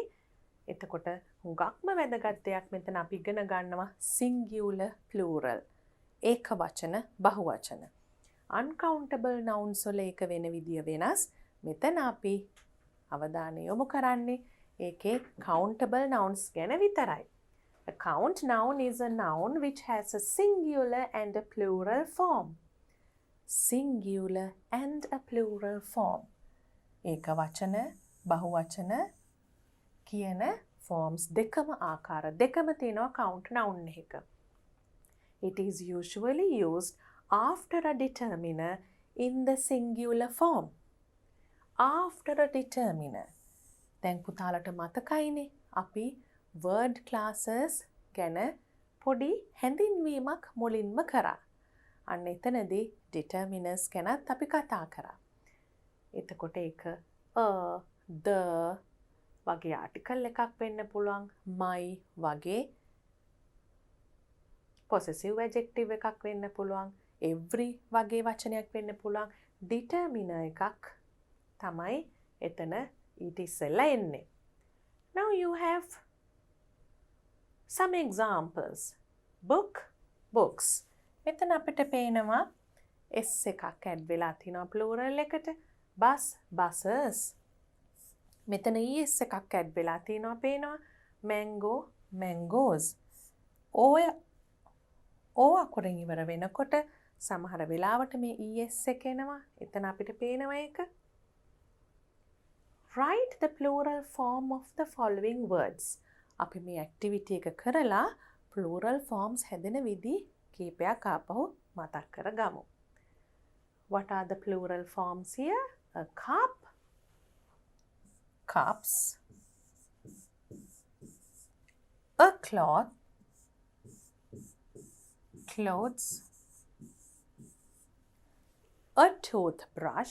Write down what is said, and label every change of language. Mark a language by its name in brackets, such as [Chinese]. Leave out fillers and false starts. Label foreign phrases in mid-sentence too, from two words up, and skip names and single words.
[Sinhala] එතකොට හුඟක්ම වැදගත් දෙයක් මෙතන අපි ඉගෙන ගන්නවා [English] singular plural. [Sinhala] ඒක වචන බහුවචන. [English] uncountable nouns [Sinhala] වල ඒක වෙන විදිය වෙනස්. මෙතන අපි අවධානය යොමු කරන්නේ ඒකේ [English] countable nouns [Sinhala] ගැන විතරයි. [English] A count noun is a noun which has a singular and a plural form. Singular and a plural form. [Sinhala] ඒක වචන බහුවචන කියන forms දෙකම ආකාර දෙකම තියෙනවා [English] count noun [Sinhala] එක. [English] It is usually used after a determiner in the singular form. After a determiner. [Sinhala] දැන් පුතාලට මතකයිනේ අපි [English] word classes [Sinhala] ගැන පොඩි හැඳින්වීමක් මුලින්ම කරා. අන්න එතනදී determiners ගැනත් අපි කතා කරා. එතකොට ඒක the වගේ ආටිකල් එකක් වෙන්න පුළුවන්. my වගේ [English] possessive adjective [Sinhala] එකක් වෙන්න පුළුවන්. every වගේ වචනයක් වෙන්න පුළුවන්. determiner එකක් තමයි එතන ඊට ඉස්සෙල්ලා එන්නේ. [English] Now you have some examples. Book, books. [Sinhala] මෙතන අපිට පේනවා S එකක් ඇඩ් වෙලා තිනවා plural එකට. [English] bus, buses. [Sinhala] මෙතන ES එකක් ඇඩ් වෙලා තිනවා පේනවා. [English] mango, mangoes. [Sinhala] O අකුරෙන් ඉවර වෙනකොට සමහර වෙලාවට මේ ES එක එනවා. එතන අපිට පේනවා ඒක. [English] Write the plural form of the following words. [Sinhala] අපි මේ activity එක කරලා [English] plural forms [Sinhala] හැදෙන විදි කීපයක් ආපහු මතක් කරගමු. [English] What are the plural forms here? A cup, cups, a cloth, clothes, a toothbrush.